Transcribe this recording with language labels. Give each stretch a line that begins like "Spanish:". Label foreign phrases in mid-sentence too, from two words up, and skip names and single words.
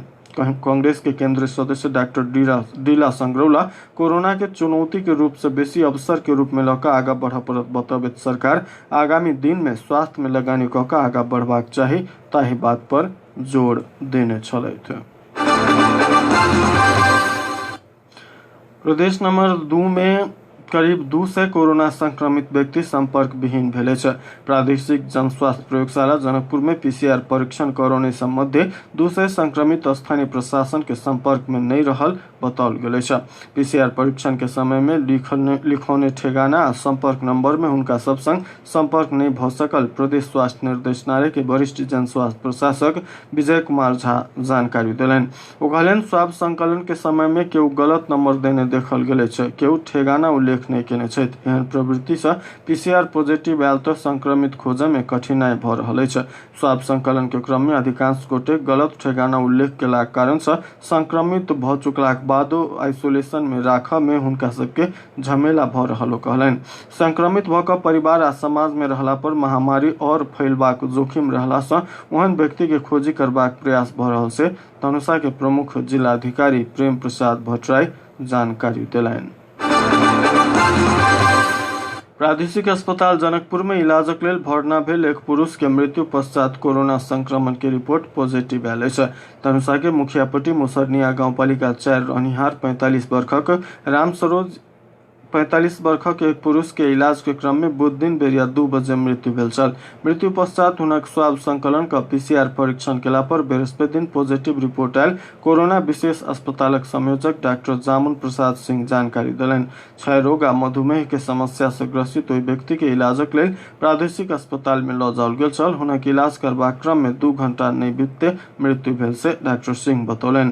Maithili: कांग्रेस के केंद्रीय सदस्य डॉक्टर डीला संग्रौला कोरोना के चुनौती के रूप से बेसी अवसर के रूप में लऽ आगा बढ़ पड़त बतबैत सरकार आगामी दिन में स्वास्थ्य में लगानी कऽ कऽ आगा बढ़बाक चाही ताहि बात पर जोर देने छलथि। प्रदेश नंबर 2 में करीब 200 कोरोना संक्रमित व्यक्ति संपर्क विहीन भेले छै। प्रादेशिक जन स्वास्थ्य प्रयोगशाला जनकपुर में पीसीआर परीक्षण करौने मध्य 200 संक्रमित स्थानीय प्रशासन के संपर्क में नहीं रहल बताओल गेल छै। पीसीआर परीक्षण के समय में लिखौने ठेगाना आ संपर्क नंबर में हुनका सब संग संपर्क नहीं भ सकल प्रदेश स्वास्थ्य निर्देशनालय के वरिष्ठ जन स्वास्थ्य प्रशासक विजय कुमार झा जानकारी देलनि। ओ कहलनि स्वाब संकलन के समय में केओ गलत नंबर देने देखल गेल छै, केओ ठेगाना उल्लेख नहीं केने छथि। एहन प्रवृत्ति से
English: PCR positive
Maithili: आयल तो संक्रमित खोजै में कठिनाई भ रहल अछि। स्वाब संकलन के क्रम में अधिकांश गोटे गलत ठेगाना उल्लेख केला कारण से संक्रमित भ चुकलाक बादो आइसोलेशन में राखऽ में हुनका सबके झमेला भ रहल कहलनि। संक्रमित भ कऽ परिवार आ समाज में रहला पर महामारी और फैलबाक जोखिम रहला से ओहन व्यक्ति के खोजी करबाक प्रयास भ रहल से धनुषा के प्रमुख जिलाधिकारी प्रेम प्रसाद भट्टराई जानकारी देलनि। प्रादेशिक अस्पताल जनकपुर में इलाजक लेल भर्ना भेल एक पुरुष के मृत्यु पश्चात कोरोना संक्रमण के रिपोर्ट पॉजिटिव आयल अछि। धनुषा के मुखियापट्टी मुसरनिया गांवपालिका 4 रहनिहार 45 वर्षक राम सरोज 45 वर्षक एक पुरुष के इलाज के क्रम में बुध दिन बेरिया 2 बजे मृत्यु भेल छल। मृत्यु पश्चात हुनक स्वाब संकलन का पीसीआर परीक्षण केला पर बृहस्पति दिन पॉजिटिव रिपोर्ट आयल। कोरोना विशेष अस्पतालक संयोजक डॉक्टर जामुन प्रसाद सिंह जानकारी देलनि। क्षय रोग आ मधुमेह के समस्या से ग्रसित ओहि व्यक्ति के इलाजक लेल प्रादेशिक अस्पताल में लऽ जाओल गेल छल। हुनक इलाज करबाक क्रम में 2 घंटा नहीं बीतते मृत्यु भेल से डॉक्टर सिंह बतौलनि।